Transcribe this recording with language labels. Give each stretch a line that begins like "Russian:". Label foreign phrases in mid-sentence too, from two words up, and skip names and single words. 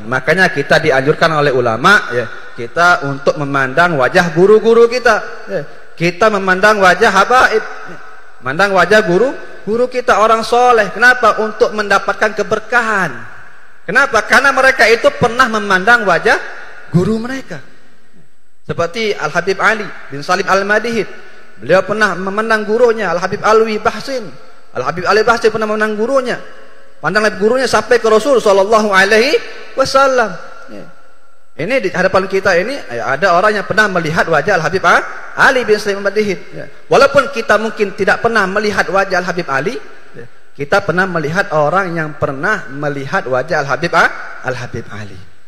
Indonesian: Makanya kita dianjurkan oleh ulama ya, kita untuk memandang wajah guru-guru kita ya. Kita memandang wajah habaib, memandang wajah guru kita, orang soleh. Kenapa? Untuk mendapatkan keberkahan. Kenapa? Karena mereka itu pernah memandang wajah guru mereka. Seperti Al-Habib Ali bin Salim Al-Madihid, beliau pernah memandang gurunya Al-Habib Alwi Bahsin. Al-Habib Ali Bahsin pernah memandang gurunya, pandang gurunya sampai ke Rasul
Arabic: صلى الله عليه وسلم.
Indonesian: Ini di hadapan kita ini ada orang yang pernah melihat wajah Al-Habib Ali bin Salim Al-Madihid. Walaupun kita mungkin tidak pernah melihat wajah Al-Habib Ali, kita pernah melihat orang yang pernah melihat wajah Al-Habib Ali.